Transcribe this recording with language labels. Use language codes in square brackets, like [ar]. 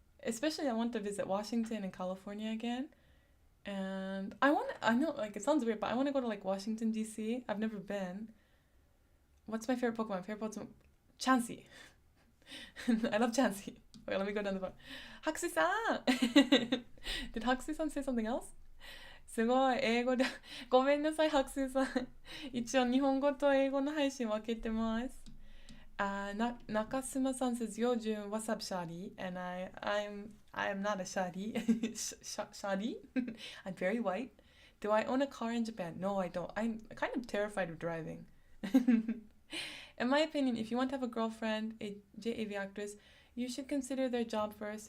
[en] Especially, I want to visit Washington and California again. And I know, like, it sounds weird, but I want to go to, like, Washington, D.C. I've never been. What's my favorite Pokemon? Favorite Pokemon? Chansey. I love Chansey. Wait, let me go down the phone. Hakusui-san! Did Hakusui-san say something else? [ja] すごい、英語で、ごめんなさい、白水さん。一応、日本語と英語の配信分けてます。 [en] Nakasuma-san says, Yo, Jun, what's up, Shadi? And I'm not a Shadi. Shadi? I'm very white. Do I own a car in Japan? No, I don't. I'm kind of terrified of driving. In my opinion, if you want to have a girlfriend, a JAV actress, you should consider their job first.